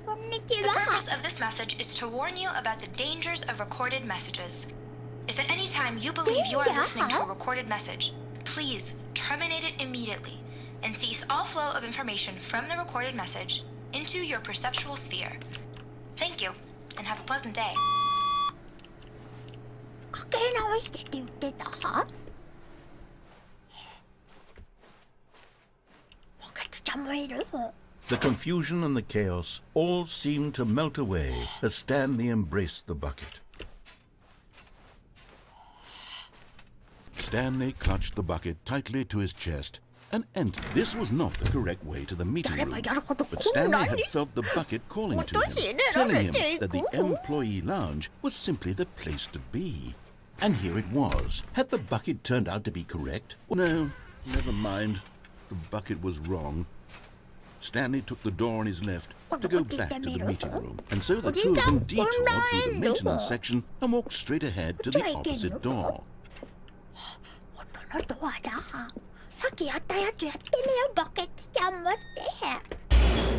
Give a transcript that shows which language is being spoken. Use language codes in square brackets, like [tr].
[en] The purpose of this message is to warn you about the dangers of recorded messages. If at any time you believe you are listening to a recorded message, please terminate it immediately and cease all flow of information from the recorded message into your perceptual sphere. Thank you, and have a pleasant day. [ja] かけ直してって言ってた？ [en] The confusion and the chaos all seemed to melt away as Stanley embraced the bucket. Stanley clutched the bucket tightly to his chest and entered. This was not the correct way to the meeting room, but Stanley had felt the bucket calling to him, telling him that the employee lounge was simply the place to be. And here it was. Had the bucket turned out to be correct? No, never mind. The bucket was wrong. Stanley took the door on his left to go back to the meeting room, and so the two of them detoured through the maintenance section and walked straight ahead to the opposite door. [ja] 音のドアだ。さっきやったやつやってみよう、バケツちゃん持って。